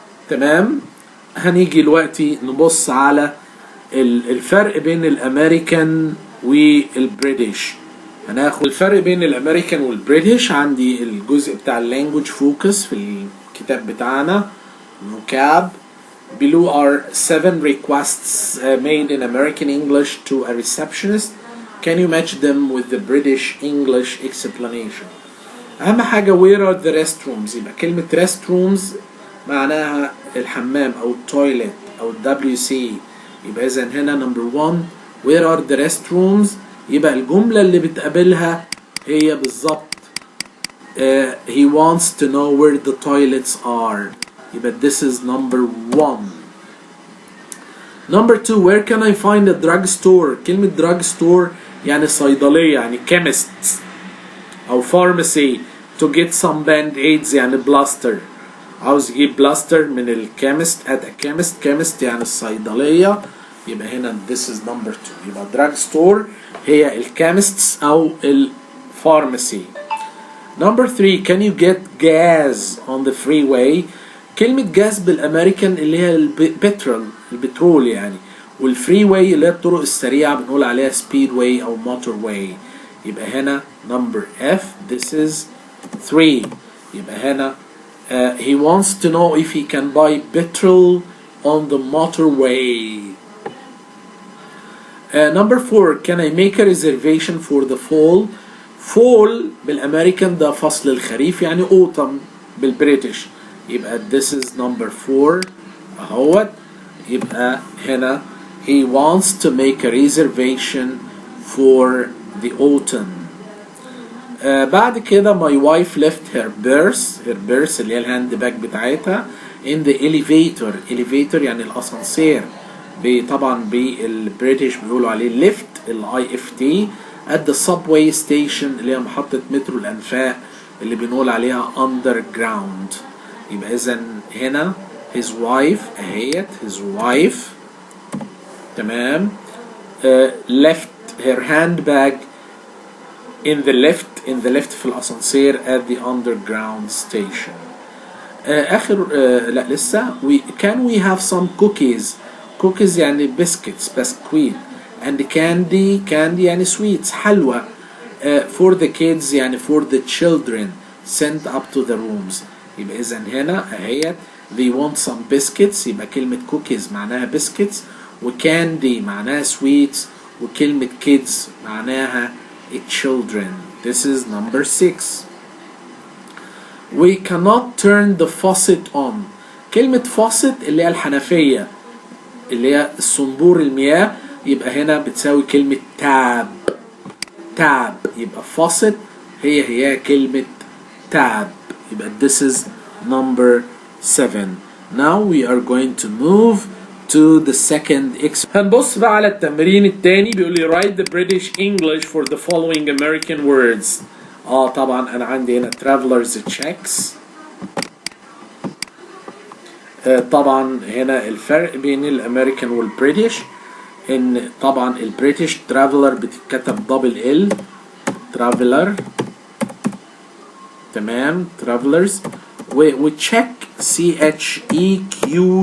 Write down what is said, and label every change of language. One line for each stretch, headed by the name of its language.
Arabic: تمام. هنيجي دلوقتي نبص على الفرق بين الامريكان والبريتش. هناخد الفرق بين الامريكان والبريتش. عندي الجزء بتاع اللانجوج فوكس في الكتاب بتاعنا vocab.
English: Below are 7 requests made in American English to a receptionist. Can you match them with the British English explanation?
Arabic: أهم حاجة
English: where are the restrooms.
Arabic: يبقى كلمة restrooms معناها الحمام أو التويلت أو WC. يبقى إذا هنا
English: number 1 where are the restrooms.
Arabic: يبقى الجملة اللي بتقابلها هي بالظبط
English: he wants to know where the toilets are.
Arabic: يبقى
English: this is number 1. number 2 where can I find a drugstore.
Arabic: كلمة drugstore يعني صيدلية يعني chemist أو pharmacy.
English: to get some band-aids
Arabic: يعني بلاستر. عاوز يجيب بلاستر من الكيمست at a chemist يعني الصيدلية. يبقى هنا
English: this is number 2.
Arabic: يبقى drugstore هي الكيمستس أو الفارماسي.
English: number 3 can you get gas on the freeway.
Arabic: كلمة جاز بالأمريكان اللي هي البترول يعني. والفري واي اللي هي الطرق السريعة بنقول عليها speed way أو motor way. يبقى هنا
English: number F this is 3.
Arabic: يبقى هنا
English: he wants to know if he can buy petrol on the motorway. number 4 can I make a reservation for the fall.
Arabic: fall بالأمريكان ده فصل الخريف يعني autumn بالبريتش.
English: يبقى this is number 4
Arabic: اهوت. يبقى هنا
English: he wants to make a reservation for the autumn.
Arabic: بعد كده
English: my wife left her purse
Arabic: اللي هي الهاند باج بتاعتها
English: in the elevator
Arabic: يعني الاسانسير. طبعا بالبريتش بيقولوا عليه lift LIFT
English: at the subway station
Arabic: اللي هي محطة مترو الأنفاق اللي بنقول عليها underground. يبقى إذا هنا
English: his wife اهيت his wife تمام left her handbag in the lift
Arabic: في الأسانسير
English: at the underground station.
Arabic: اخر لا لسه.
English: can we have some cookies يعني biscuits بسكويت and candy يعني sweets حلوى for the kids يعني for the children sent up to the rooms.
Arabic: يبقى اذا هنا اهيت
English: they want some biscuits
Arabic: يبقى كلمة cookies معناها biscuits وcandy معناها sweets وكلمة kids معناها children.
English: This is number 6. We cannot turn the faucet on.
Arabic: كلمة faucet اللي هي الحنفية اللي هي الصنبور المياه يبقى هنا بتساوي كلمة tab يبقى faucet هي كلمة tab. يبقى
English: this is number 7. Now we are going to move to the second exercise.
Arabic: هنبص بقى على التمرين التاني بيقول لي
English: write the British English for the following American words.
Arabic: طبعا انا عندي هنا travelers checks. طبعا هنا الفرق بين الامريكان والبريتش ان طبعا البريتش traveler بتتكتب دبل ال traveler تمام travelers وتشيك CHEQUE.